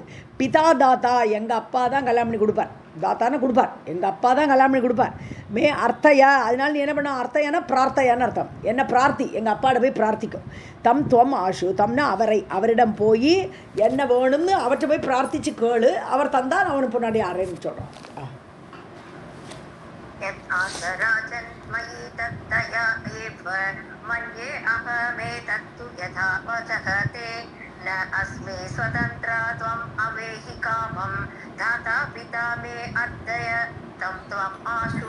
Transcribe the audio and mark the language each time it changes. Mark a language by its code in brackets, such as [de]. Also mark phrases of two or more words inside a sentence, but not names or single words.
[sa] पिता दाता, [ta] எங்கள் அப்பா தான் கல்யாணம் பண்ணி கொடுப்பார். தாத்தான கொடுப்பார், எங்கள் அப்பா தான் கல்யாணம் பண்ணி கொடுப்பார். [sa] मे अर्थय, [ta] அதனால் நீ என்ன பண்ண, அர்த்தையானா பிரார்த்தையான்னு அர்த்தம். என்ன பிரார்த்தி, எங்கள் அப்பாட்ட போய் பிரார்த்திக்கும். [sa] तं त्वम् आशु, [ta] தம்னா அவரிடம் போய் என்ன வேணும்னு அவர்கிட்ட போய் பிரார்த்திச்சு கேளு, அவர் தந்தா நான் அவனுக்கு முன்னாடி ஆரேன்னு சொல்கிறான். [sa] मन्ये अहमेतत्तु यथा वचः ते न अस्मि स्वतन्त्रा त्वम् अवेहि कामं दाता पिता मे अर्थय तं त्वम् आशु.